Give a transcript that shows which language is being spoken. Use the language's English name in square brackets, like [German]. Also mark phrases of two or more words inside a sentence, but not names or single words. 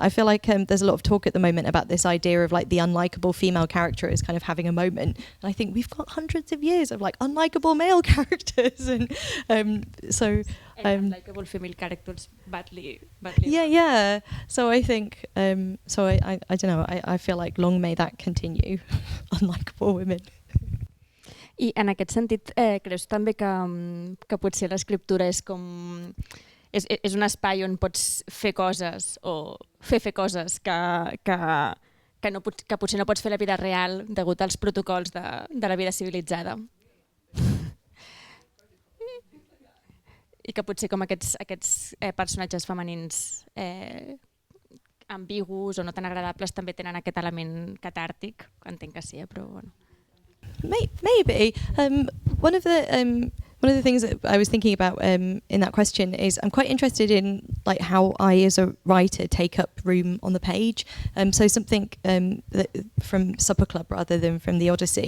[English] I feel like there's a lot of talk at the moment about this idea of like the unlikable female character as kind of having a moment, and I think we've got hundreds of years of like unlikable male characters, and unlikable female characters badly. Yeah. So I think I don't know. I feel like long may that continue. Unlikable women. [Catalan] I en aquest sentit, creus també que potser l'escriptura és com... És un espai on pots fer coses o fer coses que potser no pots fer a la vida real degut als protocols de la vida civilitzada. I que potser com aquests personatges femenins ambigus o no tan agradables també tenen aquest element catàrtic, entenc que sí, però bueno. [English] Maybe. One of the things that I was thinking about in that question is I'm quite interested in like how I as a writer take up room on the page. So something that from Supper Club rather than from the Odyssey.